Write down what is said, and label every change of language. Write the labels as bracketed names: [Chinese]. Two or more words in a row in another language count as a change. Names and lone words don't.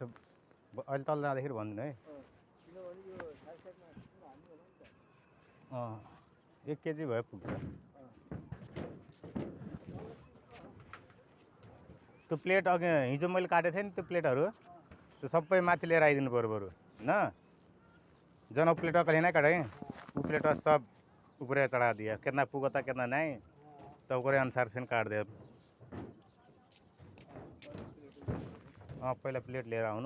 [Nepali] अहिले तल जाँदाखेरि भनिदिनु है। 1 केजी भए पुग्छ। त्यो प्लेट अघि हिजो मैले काटेको थिएँ नि, त्यो प्लेटहरू त्यो सबै माथि लिएर आइदिनु पऱ्यो बरु न। [Bhojpuri] जन प्लेट कहीं नहीं काटे, वो प्लेट सब ऊपर चढ़ा दिया। कितना पुगा था कितना नहीं, तो ओकरे अनुसार फिर काट दे। [Nepali] पहिला प्लेट लिएर आउनु।